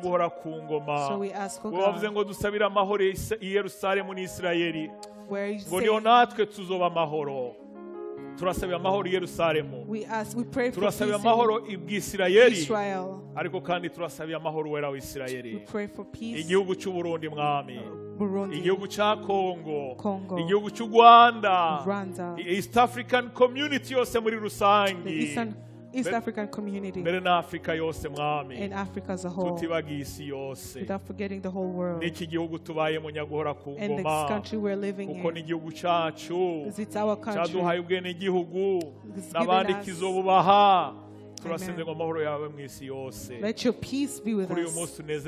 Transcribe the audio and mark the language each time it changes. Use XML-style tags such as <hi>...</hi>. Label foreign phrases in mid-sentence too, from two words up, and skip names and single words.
<en>So we ask for God. Where you say, we pray for peace in Israel. We pray for peace in Burundi, Congo, Rwanda, East African community</en> <rn>yose muri rusangi.</rn> <en>East African community and Africa as a whole, without forgetting the whole world and the country we're living in, because it's our country. Let your peace be with us.</en>